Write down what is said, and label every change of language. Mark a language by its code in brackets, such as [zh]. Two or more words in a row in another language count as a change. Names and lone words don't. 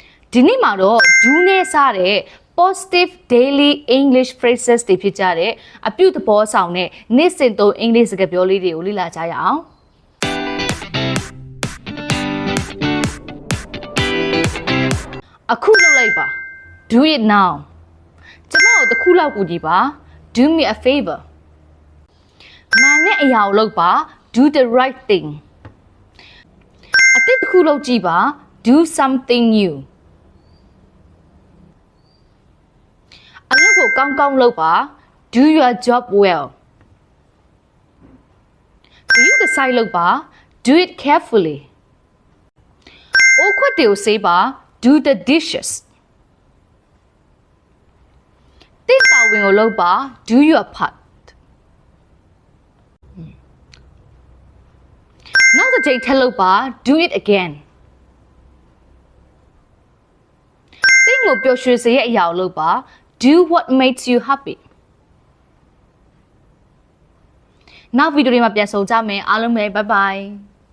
[my] ဒီနေ့မှာတော့ do နဲ့စတဲ့ [en] positive daily English phrases [my] တွေဖြစ်ကြတဲ့အပြုသဘောဆောင်တဲ့နေ့စဉ်သုံးအင်္ဂလိပ်စကားပြောလေးတွေကိုလေ့လာကြရအောင် အခုလုပ်လိုက်ပါ [en] do it now [my] ကျမတို့တစ်ခုလောက်ကူညီပါ [en] do me a favor [my] မာနဲ့အရာကိုလုပ်ပါ [en] do the right thing [my] အသစ်တစ်ခုလုပ်ကြည့်ပါ [en] do something new [my] အလုပ်ကိုကောင်းကောင်းလုပ်ပါ [en] do your job well [my] ဂရုတစိုက်လုပ်ပါ [en] do it carefully [my] အိုးခွက်တွေကိုဆေးပါ [en] do the dishes [my] တစ်တာဝန်ကိုလုပ်ပါ [en] do your part [my] နောက်တစ်ချိန်ထပ်လုပ်ပါ [en] do it again [my] တင်းကိုပျော်ရွှင်စေတဲ့အရာကိုလုပ်ပါ [en] do what makes you happy [my] နောက်ဗီဒီယိုတွေမှာပြန်ဆုံကြမယ်အားလုံးပဲ [en] bye bye